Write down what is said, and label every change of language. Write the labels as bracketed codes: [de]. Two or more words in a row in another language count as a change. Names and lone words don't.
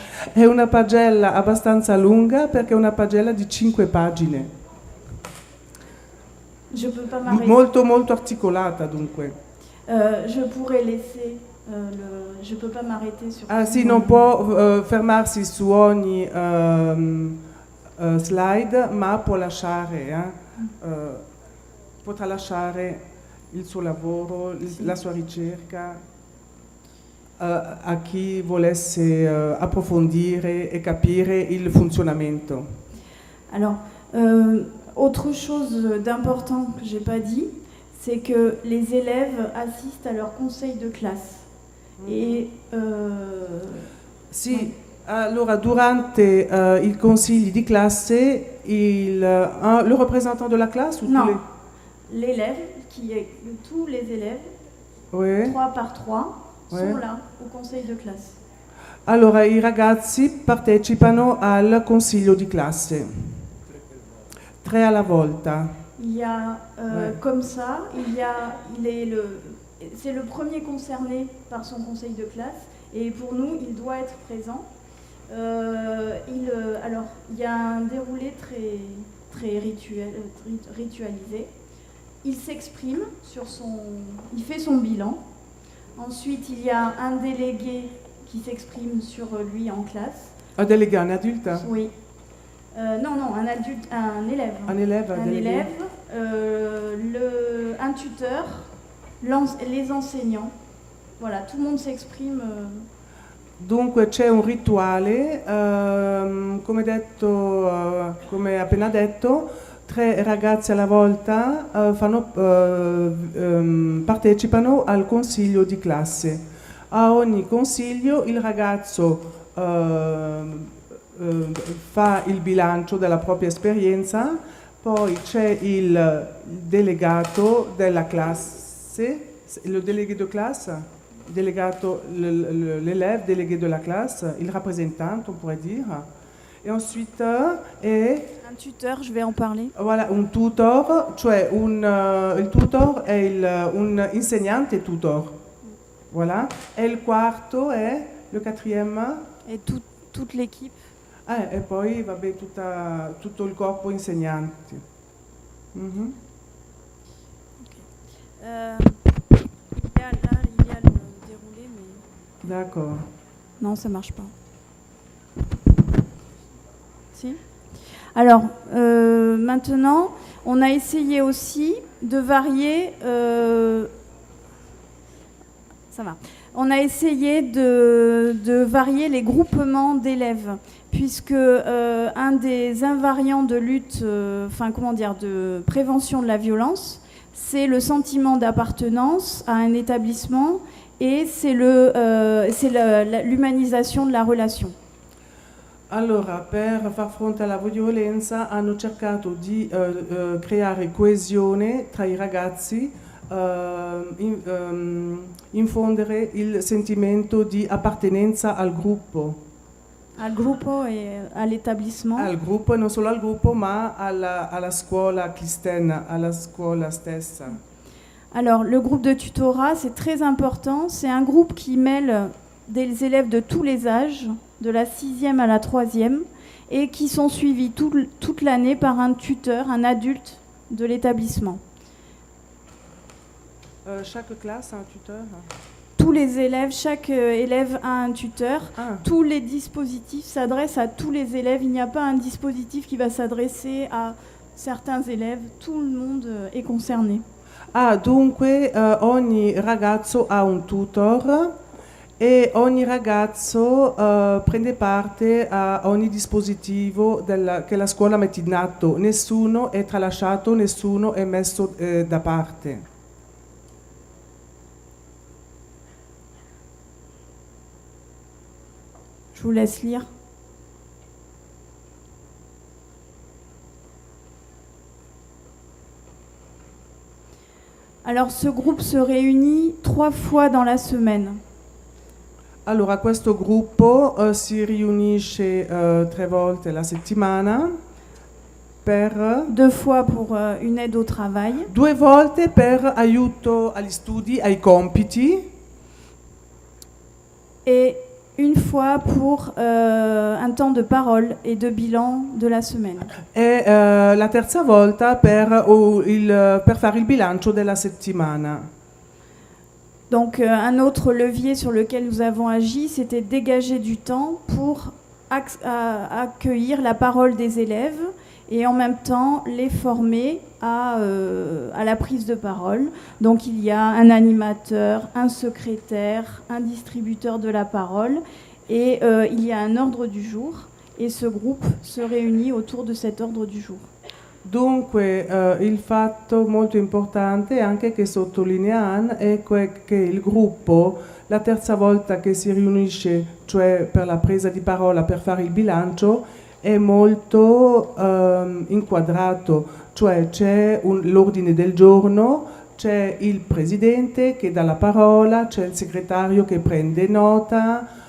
[it] È una pagella abbastanza lunga perché è una pagella di 5 pagine. [fr] Je peux pas m'arrêter. [it] Molto molto articolata dunque. [fr] Je pourrais laisser je peux pas m'arrêter sur. [it] Ah sì, non può fermarsi su ogni slide, ma può lasciare, potrà lasciare il suo lavoro, la sua ricerca a chi volesse approfondire e capire il funzionamento. [fr] Alors, autre chose d'important que j'ai pas dit, c'est que les élèves assistent à leur conseil de classe. Et sì, ouais. [it] Allora durante i consigli di classe [fr] le représentant de la classe ou non, l'élève tous les élèves, ouais. 3 par 3, ouais. sont là au conseil de classe. [it] Allora i ragazzi partecipano al consiglio di classe, 3 alla volta. [fr] Il y a ouais. Comme ça, c'est le premier concerné par son conseil de classe et pour nous, il doit être présent. Alors, il y a un déroulé très ritualisé. Il s'exprime il fait son bilan. Ensuite, il y a un délégué qui s'exprime sur lui en classe. Un délégué, un adulte? Oui. Non, un adulte, un élève. Un élève, un tuteur, les enseignants. Voilà, tout le monde s'exprime. [it] Dunque c'è un rituale, come appena detto, 3 ragazzi alla volta partecipano al consiglio di classe. A ogni consiglio il ragazzo fa il bilancio della propria esperienza, poi c'è il delegato della classe, [fr] le délégué de classe, l'élève délégué de la classe, il représentant, on pourrait dire. Et ensuite un tuteur, je vais en parler. Voilà, [it] un tutor, cioè il tutor è un insegnante tutor. Voilà. E il quarto è [fr] le quatrième. Et toute l'équipe. [it] E poi vabbè tutto il corpo insegnanti. [fr] Okay. D'accord. Non, ça marche pas. Si. Alors, maintenant, on a essayé aussi de varier. Ça va. On a essayé de varier les groupements d'élèves, puisque un des invariants de lutte, de prévention de la violence, c'est le sentiment d'appartenance à un établissement et c'est l'humanisation de la relation. [it] Allora, per far fronte alla violenza hanno cercato di creare coesione tra i ragazzi, infondere il sentimento di appartenenza al gruppo. Al gruppo e all'établissement. Al gruppo, e non solo al gruppo, ma alla scuola cristiana, alla scuola stessa. [fr] Alors, le groupe de tutorat, c'est très important. C'est un groupe qui mêle des élèves de tous les âges, de la 6e à la 3e, et qui sont suivis toute l'année par un tuteur, un adulte de l'établissement. Chaque classe a un tuteur? Tous les élèves, chaque élève a un tuteur. Ah. Tous les dispositifs s'adressent à tous les élèves. Il n'y a pas un dispositif qui va s'adresser à certains élèves. Tout le monde est concerné. [it] Ah, dunque ogni ragazzo ha un tutor e ogni ragazzo prende parte a ogni dispositivo che la scuola mette in atto. Nessuno è tralasciato, nessuno è messo da parte. [fr] Je vous laisse lire. Alors, ce groupe se réunit 3 fois dans la semaine. [it] Allora, questo gruppo si riunisce 3 volte la settimana per [fr] 2 fois pour une aide au travail. [it] 2 volte per aiuto agli studi, ai compiti. [fr] Et une fois pour un temps de parole et de bilan de la semaine. [it] E la terza volta per fare il bilancio della settimana. [fr] Donc un autre levier sur lequel nous avons agi, c'était dégager du temps pour accueillir la parole des élèves et en même temps les former à la prise de parole. Donc il y a un animateur, un secrétaire, un distributeur de la parole et il y a un ordre du jour et ce groupe se réunit autour de cet ordre du jour. [it] Dunque il fatto molto importante anche che sottolinea Anne è che il gruppo la terza volta che si riunisce, cioè per la presa di parola, per fare il bilancio, è molto inquadrato, cioè c'è l'ordine del giorno, c'è il presidente che dà la parola, c'è il segretario che prende nota,